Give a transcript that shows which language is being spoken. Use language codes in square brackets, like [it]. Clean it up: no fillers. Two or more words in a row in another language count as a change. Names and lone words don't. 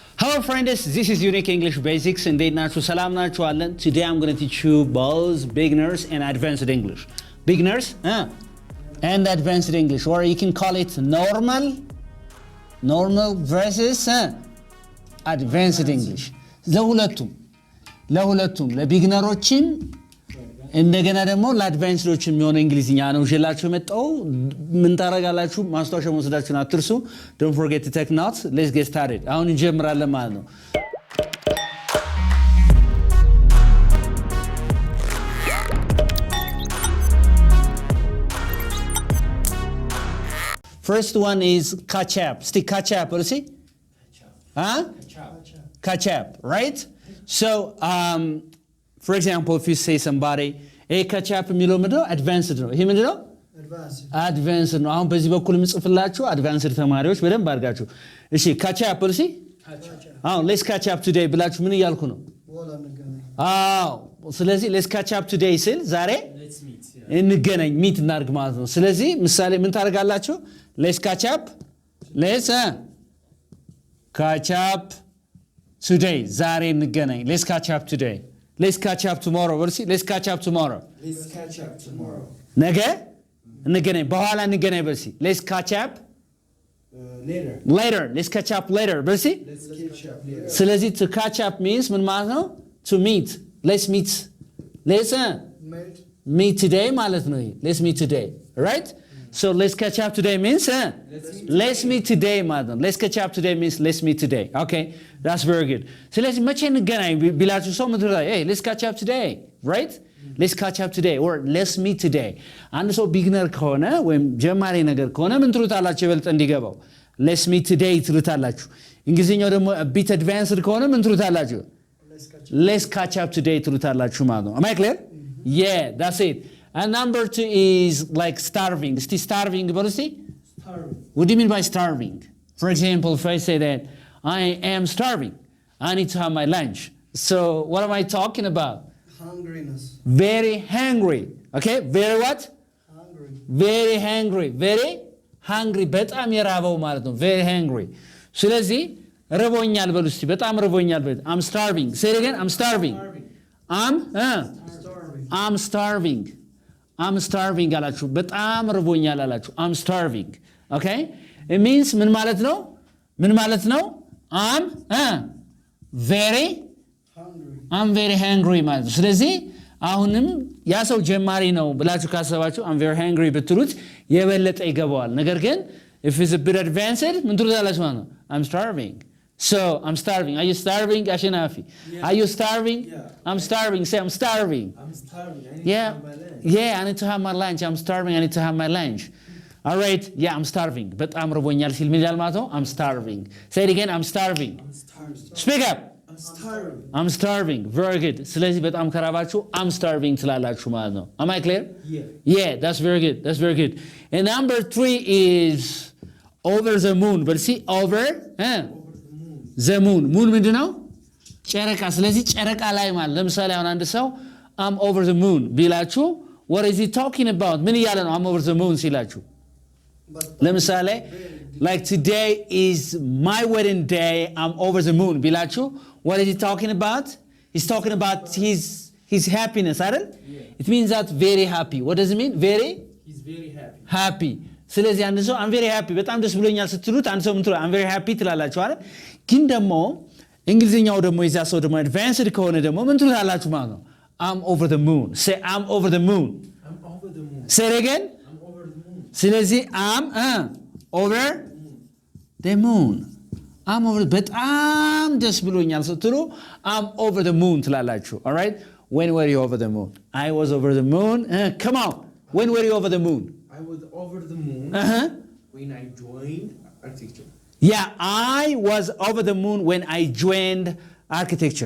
[en] Hello friends, this is Unique English Basics [am] እንዴት ናችሁ? ሰላም ናችሁ አለን? [en] Today I'm going to teach you both beginners and advanced English. Beginners and advanced English, or you can call it normal versus advanced English. [am] ለሁለቱም ለቢግነሮችም እንደገና ደግሞ ለአድቫንስዶችም የሚሆን እንግሊዝኛ ነው ይዤላችሁ መጣው። ምን ታረጋላችሁ? ማስታወሻ መውሰዳችሁን አትርሱ። [en] Don't forget to take notes. Let's get started. [am] አሁን እንጀምራለን ማለት ነው። [en] First one is catch up. Stick catch up. What is it? Catch up, right? So, for example, if you say somebody, hey, catch up [am] የሚለው ምንድነው? advanced ነው። ይሄ ምንድነው? advanced ነው። አሁን በዚህ በኩል የምጽፍላችሁ advanced ተማሪዎች በደንብ አድርጋችሁ እሺ [en] catch up [am] እሺ አሁን [en] let's catch up today [am] ብላችሁ ምን እያልኩ ነው? ስለዚህ [en] let's catch up today [am] ስል ዛሬ እንገናኝ ሚት እናድርግ ማለት ነው። ስለዚህ ምሳሌ ምን ታደርጋላችሁ? [en] let's catch up today [am] ዛሬ እንገናኝ። [en] let's catch up today. Let's catch up tomorrow. Let's catch up tomorrow. [am] ነገ እንገናኝ በኋላ እንገናኝ በርሲ [en] let's catch up later. Let's catch up later [am] በርሲ ስለዚህ [en] to catch up means [am] ምን ማለት ነው? [en] to meet. let's meet today [am] ማለት ነው። [en] let's meet today, right? So let's catch up today means let's meet today [am] ማለት ነው። [en] let's catch up today means let's meet today. Okay, that's very good. [am] ስለዚህ መቼ እንገናኝ ቢላችሁ ሰው ምን ትላለህ? [en] hey, let's catch up today, right? let's catch up today or let's meet today. [am] አንድ ሰው ቢግነር ከሆነ ወይም ጀማሪ ነገር ከሆነ ምን ትሉታላችሁ? ይበልጥ እንዲገባው [en] let's meet today [am] ትሉታላችሁ። እንግሊዝኛው ደግሞ [en] bit advanced [am] ከሆነ ምን ትሉታላችሁ? [en] let's catch up today [am] ትሉታላችሁ ማለት ነው። [en] am I clear? Yeah, that's it. And number 2 is like starving. Starving, what is it? Starving. What do you mean by starving? For example, if I say that I am starving, I need to have my lunch. So what am I talking about? Hungriness. Very hungry. Okay, very what? Hungry. Very hungry. Very hungry. [am] በጣም የራበው ማለት ነው። [en] Very hungry. [am] ስለዚህ ረቦኛል በሉ እስቲ። በጣም ረቦኛል በሉ። [en] I'm starving. Say it again. I'm starving. I'm starving. I'm starving [am] አላችሁ። በጣም ርቦኛል አላችሁ። [en] I'm starving. Okay? It means [am] ምን ማለት ነው? [en] I'm very hungry [am] ማለት ነው። ስለዚህ አሁንም ያ ሰው ጀማሪ ነው ብላችሁ ካሰባችሁ [en] I'm very hungry [am] ብትሉት የበለጠ ይገባዋል። ነገር ግን [en] if it's a bit advanced [am] ምን ትሉታላችሁ ማለት ነው? [en] I'm starving. So, I'm starving. Are you starving, Ashinafi? Yeah. Are you starving? Yeah. I'm starving. Say, I'm starving. I'm starving. I need to have my lunch. Yeah, I need to have my lunch. I'm starving. I need to have my lunch. All right. Yeah, I'm starving. But I'm [am] ርቦኛል ሲል ምን ይላል ማለት ነው? [en] I'm starving. Say it again. I'm starving. I'm starving. Speak up. I'm starving. I'm starving. Very good. [am] ስለዚህ በጣም ከራባችሁ [en] I'm starving [am] ትላላችሁ ማለት ነው። [en] Am I clear? Yeah. Yeah, that's very good. That's very good. And number 3 is over the moon. But see, over the moon. moon ምንድነው? [am] ጨረቃ። ስለዚህ ጨረቃ ላይ ማለት ለምሳሌ አሁን አንድ ሰው [en] I'm over the moon [am] ቢላችሁ [en] what is he talking about? [am] ምን እያለ ነው? [en] I'm over the moon [am] ሲላችሁ ለምሳሌ [en] like today is my wedding day, I'm over the moon ቢላችሁ what is he talking about? He's talking about his happiness አይደል? Yeah. It means that very happy. What does it mean? He's very happy. [am] ስለዚህ አንድ ሰው [en] I'm very happy [am] በጣም ደስ ብሎኛል ስትሉት አንድ ሰው ምን ትላለህ? [en] I'm very happy [am] ትላላችሁ አይደል? ግን ደግሞ እንግሊዝኛው ደግሞ የዛ ሰው ደግሞ advanced ከሆነ ደግሞ ምን ትሉታላችሁ ማለት ነው? [en] I'm over the moon. Say I'm over the moon. I'm over the moon. Say it again. I'm over the moon. ስለዚህ I'm over the moon. I'm over [am] በጣም ደስ ብሎኛል ስትሉ [en] I'm over the moon ትላላችሁ። All right? When were you over the moon? I was over the moon. Come on. When were you over the moon? I was over the moon when I joined architecture. Yeah, I was over the moon when I joined architecture.